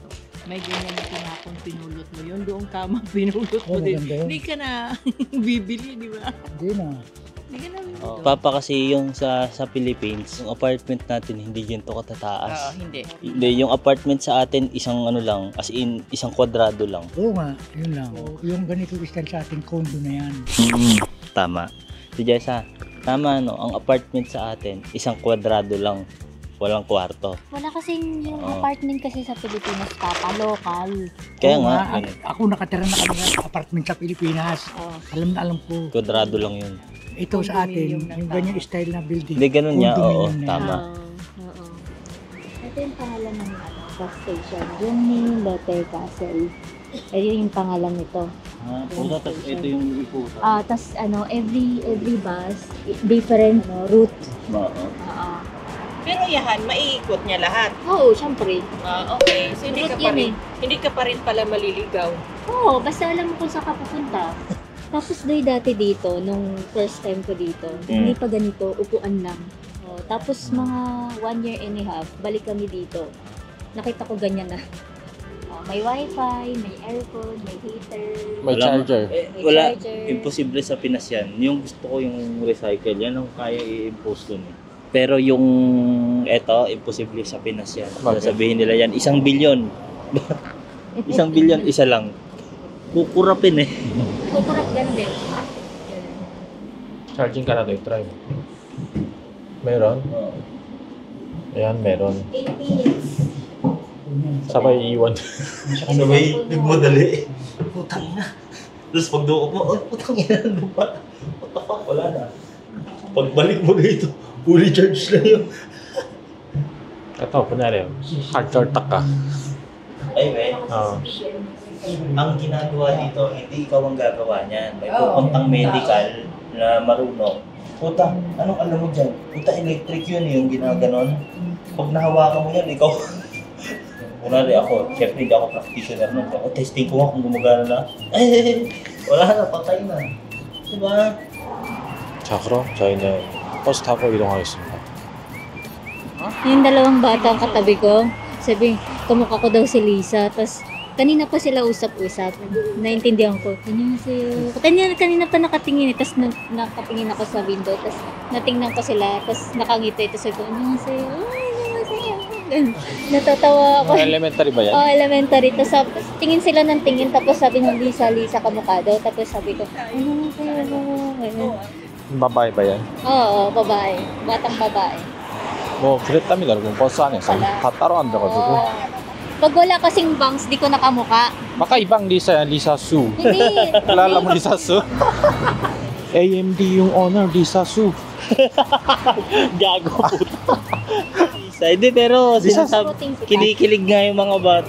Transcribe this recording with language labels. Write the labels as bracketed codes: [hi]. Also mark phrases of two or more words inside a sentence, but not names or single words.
[tl] May ganyan na tinapon, pinulot mo yun. Doon tama, pinulot mo Oo, din. maganda yun. Hindi ka na bibili, di ba? Hindi na. Hindi ka na bibili. Papa kasi yung sa Philippines, yung apartment natin hindi ganito katataas. hindi. Hindi, yung apartment sa atin isang ano lang, [en] as in [tl] isang kwadrado lang. Oo nga, yun lang. Yung ganito style sa ating condo na yan. Tama. Si Jessa, tama no, ang apartment sa atin isang kwadrado lang. Walang kwarto. Wala kasing yung apartment kasi sa Pilipinas, Papa, local. Kaya Oo nga, nga, ako nakatira na kami sa apartment sa Pilipinas. Alam na alam ko. kwadrado lang yun. Ito sa atin, Condominium ng yung ganyan style na building. Hindi ganun niya, oo, Condominium na yan. tama. Oo. Ito yung pangalan ng bus station. Yung Mini Lotte Castle. Ayun yung pangalan nito. Puta, tapos ito yung iputa. Tas [en] every bus, different route. [tl] Oo. Pero yahan, maiikot niya lahat. Oo, syempre. Okay. So hindi Route ka pa yun rin, hindi ka pa rin pala maliligaw. Oo, basta alam mo kung saan ka pupunta. Tapos doy dati dito, nung [en] first time [tl] ko dito, hindi pa ganito, upuan lang. Oh, tapos mga [en] 1 year and a half, [tl] balik kami dito. Nakita ko ganyan na. Oh, may wifi, may aircon, may heater. May charger. Wala, charger. imposible sa Pinas yan. Yung gusto ko yung recycle, yan ang kaya i-impose dun eh. Pero yung eto, imposible sa Pinas yan. Bakit? Sasabihin nila yan, 1 bilyon. 1 bilyon, isa lang. Kukurapin eh. Kukurap ganun din. Charging ka na doy, try mo. Meron? Ayan, meron. [en] 8 minutes. [tl] Sabay iwan. Sabay, nagmadali. Putang ina. Tapos pag doon mo, oh, putang ina, ano ba? [en] What the fuck, [tl] wala na. Pagbalik mo dito, [en] fully charged [tl] na yun. Ito, kunyari, hardcore tak ka. Ay, may. Oo. Ang ginagawa dito, hindi ikaw ang gagawa niyan. May pupuntang medical na marunong. Puta, anong alam mo dyan? Puta, electric yun eh, yung ginaganon. Pag nahawakan mo yan, ikaw. Kunwari ako, syempre hindi ako practitioner nun. Ako, testing ko nga kung gumagana na. Wala na, patay na. Diba? [ko] 자, 그럼 저희는 버스 타고 이동하겠습니다. [tl] Yung dalawang bata ang katabi ko, sabi, kamukha ko daw si Lisa. Tapos, kanina pa sila usap-usap. Naintindihan ko, annyeonghaseyo. Kanina pa nakatingin eh. Tapos, nakatingin ako sa window. Tapos, natingnan ko sila. Tapos, nakangiti. Tapos, sabi ko, annyeonghaseyo. Annyeonghaseyo. Natatawa ako. Elementary ba yan? Oh, elementary. Tapos, tingin sila ng tingin. Tapos, sabi ng Lisa, kamukha daw. Tapos, sabi ko, annyeonghaseyo. 바바이 ba yan? Oo, babae. Batang babae. [ko] 뭐 그랬답니다 여러분 버스 안에서 다 따로 앉아가지고 [tl] Pag wala kasing bangs, di ko nakamuka. baka ibang Lisa yan, Lisa Su. Hindi. Kilala mo Lisa Su? AMD yung owner, Lisa Su. Gago puta. Hindi, pero sinasabi, kinikilig nga yung mga bata.